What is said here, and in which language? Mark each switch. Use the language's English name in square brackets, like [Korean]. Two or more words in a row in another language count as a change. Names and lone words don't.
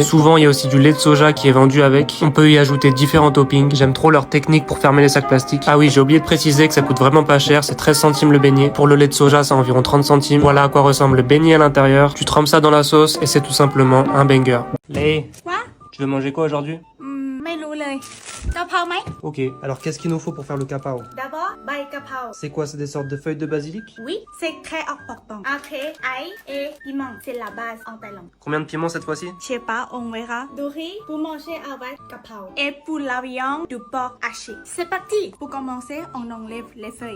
[French] Souvent, il y a aussi du lait de soja qui est vendu avec. On peut y ajouter différents toppings. J'aime trop leur technique pour fermer les sacs plastiques. Ah oui, j'ai oublié de préciser que ça coûte vraiment pas cher. C'est 13 centimes le beignet. Pour le lait de soja, c'est environ 30 centimes. Voilà à quoi ressemble le beignet à l'intérieur. Tu trempes ça dans la sauce et c'est tout simplement un banger. Lay, Quoi? tu veux manger quoi aujourd'hui? [Thai] ไม่รู้เลยกะเพราไหม [French] Ok, alors qu'est-ce qu'il nous faut pour faire le capao? [Thai] D'abord ใบกะเพรา [French] C'est quoi? C'est des sortes de feuilles de basilic? Oui, c'est très important. Après, ail et piment, c'est la base en Thaïlande. Combien de piments cette fois-ci? Je sais pas, on verra. Du riz pour manger avec gâteau. Et pour la viande, du porc haché. C'est parti. Pour commencer, on enlève les feuilles.